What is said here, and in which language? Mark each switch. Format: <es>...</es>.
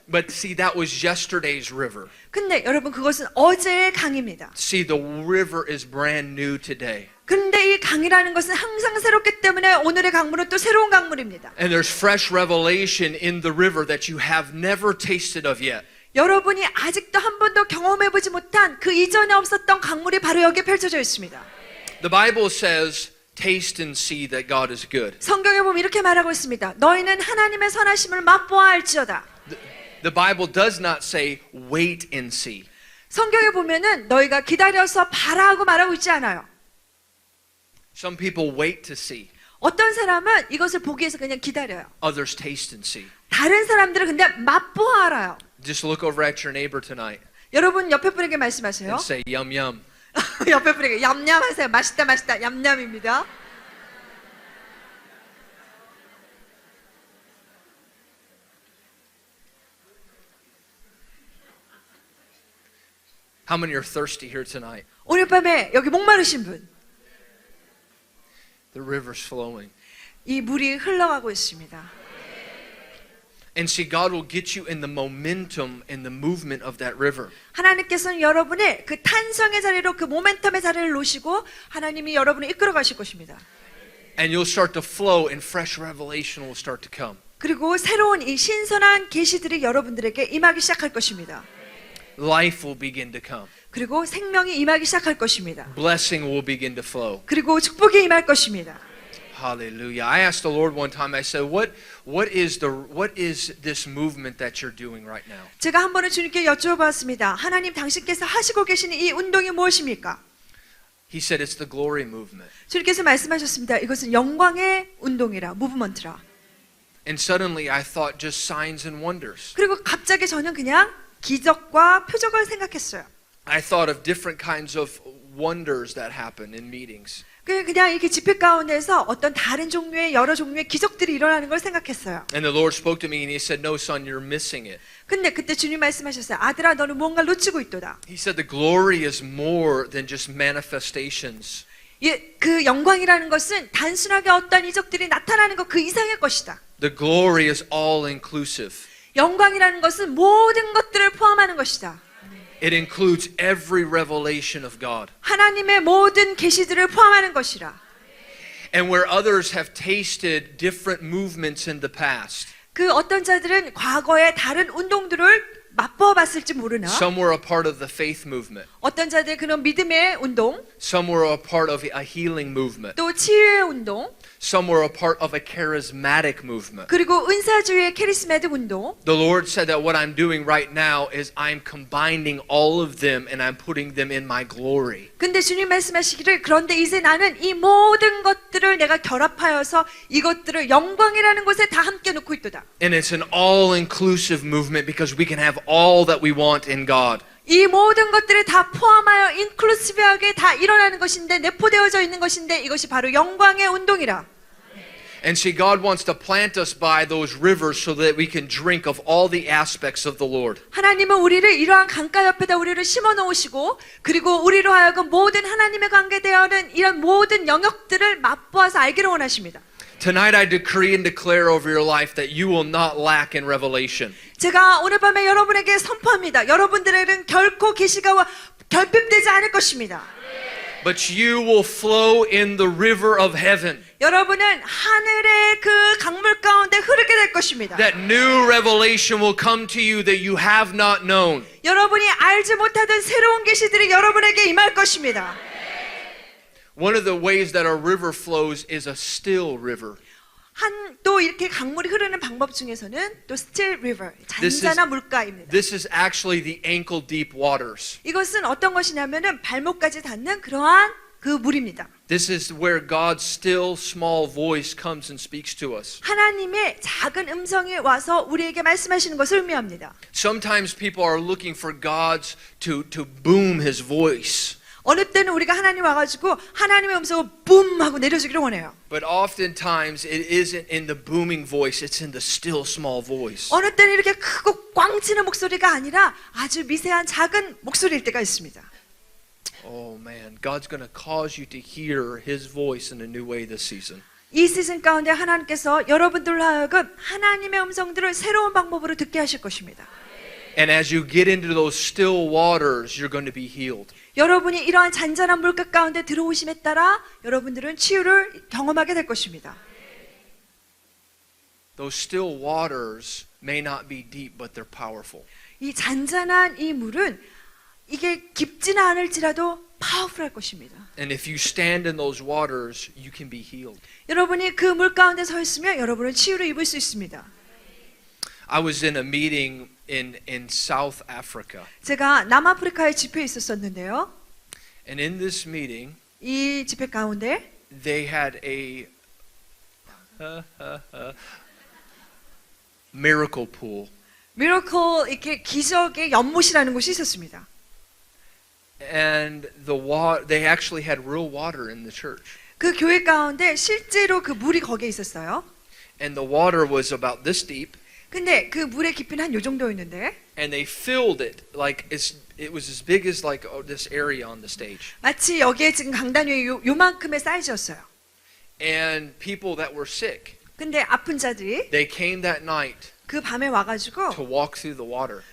<en>But see, that was yesterday's river.</en> <ko>근데 여러분 그것은 어제의 강입니다.</ko> <en>See, the river is brand new today.</en> <ko>근데 이 강이라는 것은 항상 새롭기 때문에 오늘의 강물은 또 새로운 강물입니다.</ko> <en>And there's fresh revelation in the river that you have never tasted of yet.</en> <ko>여러분이 아직도 한 번도 경험해보지 못한 그 이전에 없었던 강물이 바로 여기에 펼쳐져 있습니다.</ko> <en>The Bible says, taste and see that God is good.</en> <ko>성경에 보면 이렇게 말하고 있습니다. 너희는 하나님의 선하심을 맛보아 알지어다.</ko> <en>The Bible does not say, wait and see.</en> <ko>성경에 보면은 너희가 기다려서 바라고 말하고 있지 않아요.</ko> <en>Some people wait to see.</en> <ko>어떤 사람은 이것을 보기 위해서 그냥 기다려요.</ko> <en>Others taste and see.</en> <ko>다른 사람들은 근데 맛보아 알아요.</ko> <en>Just look over at your neighbor tonight</en> <ko>여러분 옆에 분에게 말씀하세요.</ko> <en>and say, yum, yum.</en> <ko>옆에 분에게 얌얌하세요. 맛있다 맛있다 얌얌입니다.</ko> <en>How many are thirsty here tonight?</en> <ko>오늘 밤에 여기 목마르신 분,</ko> <en>The river's flowing.</en> <ko>이 물이 흘러가고 있습니다.</ko> <en>And see, God will get you in the momentum and the movement of that river.</en> <ko>하나님께서는 여러분의 그 탄성의 자리로 그 모멘텀의 자리를 놓으시고 하나님이 여러분을 이끌어 가실 것입니다.</ko> <en>And you'll start to flow and fresh revelation will start to come.</en> <ko>그리고 새로운 이 신선한 계시들이 여러분들에게 임하기 시작할 것입니다.</ko> <en>Life will begin to come.</en> <ko>그리고 생명이 임하기 시작할 것입니다.</ko> <en>Blessing will begin to flow.</en> <ko>그리고 축복이 임할 것입니다.</ko> <en>Hallelujah. I asked the Lord one time, I said, what is this movement that you're doing right now?</en> <ko>제가 한 번은 주님께 여쭤봤습니다. 하나님 당신께서 하시고 계시는 이 운동이 무엇입니까?</ko> <en>He said, it's the glory movement.</en> <ko>주님께서 말씀하셨습니다. 이것은 영광의 운동이라, 무브먼트라.</ko> <en>And suddenly I thought just signs and wonders.</en> <ko>그리고 갑자기 저는 그냥 기적과 표적을 생각했어요.</ko> <en>I thought of different kinds of wonders that happen in meetings.</en> <ko>그냥 이렇게 집회 가운데서 어떤 다른 종류의 여러 종류의 기적들이 일어나는 걸 생각했어요.</ko> <en>And the Lord spoke to me and He said, no, son, you're missing it.</en> <ko>근데 그때 주님 말씀하셨어요. 아들아, 너는 무언가를 놓치고 있도다.</ko> <en>He said, the glory is more than just manifestations.</en> <ko>그 영광이라는 것은 단순하게 어떤 이적들이 나타나는 것 그 이상의 것이다.</ko> <en>The glory is all inclusive.</en> <ko>영광이라는 것은 모든 것들을 포함하는 것이다.</ko> <en>It includes every revelation of God.</en> <ko>하나님의 모든 계시들을 포함하는 것이라.</ko> <en>And where others have tasted different movements in the past,</en> <ko>그 어떤 자들은 과거의 다른 운동들을 맛보아 봤을지 모르나</ko> <en>some were a part of the faith movement.</en> <ko>어떤 자들 그런 믿음의 운동,</ko> <en>Some were a part of a healing movement.</en> <ko>또 치유의 운동,</ko> <en>Some were a part of a charismatic movement.</en> <ko>그리고 은사주의 캐리스마틱 운동.</ko> <en>The Lord said that what I'm doing right now is I'm combining all of them and I'm putting them in my glory.</en> <ko>근데 주님 말씀하시기를 그런데 이제 나는 이 모든 것들을 내가 결합하여서 이것들을 영광이라는 곳에 다 함께 놓고 있도다.</ko> <en>And it's an all-inclusive movement because we can have all that we want in God.</en> <ko>이 모든 것들을 다 포함하여 인클루시브하게 다 일어나는 것인데 내포되어져 있는 것인데 이것이 바로 영광의 운동이라.</ko> <en>And see, God wants to plant us by those rivers so that we can drink of all the aspects of the Lord.</en> <ko>하나님은 우리를 이러한 강가 옆에다 우리를 심어 놓으시고 그리고 우리로 하여금 모든 하나님의 관계되어는 이런 모든 영역들을 맛보아서 알기를 원하십니다.</ko> <en>Tonight I decree and declare over your life that you will not lack in revelation.</en> <ko>제가 오늘 밤에 여러분에게 선포합니다. 여러분들에게는 결코 계시가 결핍되지 않을 것입니다.</ko> <en>But you will flow in the river of heaven.</en> <ko>여러분은 하늘의 그 강물 가운데 흐르게 될 것입니다.</ko> <en>That new revelation will come to you that you have not known.</en> <ko>여러분이 알지 못하던 새로운 계시들이 여러분에게 임할 것입니다.</ko> <en>One of the ways that our river flows is a still river.</en> <ko>또 이렇게 강물이 흐르는 방법 중에서는 또</ko> <en>still river,</en> <ko>잔잔한 물가입니다.</ko> <en>This is actually the ankle deep waters.</en> <ko>이것은 어떤 것이냐면은 발목까지 닿는 그러한 그 물입니다.</ko> <en>This is where God's still small voice comes and speaks to us.</en> <ko>하나님의 작은 음성이 와서 우리에게 말씀하시는 것을 의미합니다.</ko> <en>Sometimes people are looking for God to boom his voice.</en> <ko>어느 때는 우리가 하나님 와가지고 하나님의 음성을 붐 하고 내려주기를 원해요.</ko> <en>But oftentimes it isn't in the booming voice, it's in the still small voice.</en> <ko>어느 때는 이렇게 크고 꽝치는 목소리가 아니라 아주 미세한 작은 목소리일 때가 있습니다.</ko> <en>Oh man, God's going to cause you to hear his voice in a new way this season.</en> <ko>이 시즌 가운데 하나님께서 여러분들로 하여금 하나님의 음성들을 새로운 방법으로 듣게 하실 것입니다.</ko> <en>And as you get into those still waters, you're going to be healed.</en> <ko>여러분이 이러한 잔잔한 물가 가운데 들어오심에 따라 여러분들은 치유를 경험하게 될 것입니다.</ko> <en>Those still waters may not be deep, but they're powerful.</en> <ko>이 잔잔한 이 물은 이게 깊지는 않을지라도 파워풀할 것입니다.</ko> <en>And if you stand in those waters, you can be healed.</en> <ko>여러분이 그 물 가운데 서 있으면 여러분은 치유를 입을 수 있습니다.</ko> <en>I was in a meeting in South Africa.</en> <ko>제가 남아프리카에 집회에 있었었는데요.</ko> <en>And in this meeting,</en> <ko>이 집회 가운데</ko> <en>they had a miracle pool.</en> <ko>미러클 이렇게 기적의 연못이라는 곳이 있었습니다.</ko> <en>And they actually had real water in the church.</en> <ko>그 교회 가운데 실제로 그 물이 거기에 있었어요.</ko> <en>And the water was about this deep.</en> <ko>근데 그 물의 깊이는 한 요 정도였는데</ko> <en>And they filled it like it was as big as like this area on the stage.</en> <ko>마치 여기에 지금 강단 위에 요만큼의 사이즈였어요.</ko> <en>And people that were sick,</en> <ko>근데 아픈 자들이</ko> <en>they came that night</en> <ko>그 밤에 와가지고</ko> <en>to walk through the water.</en>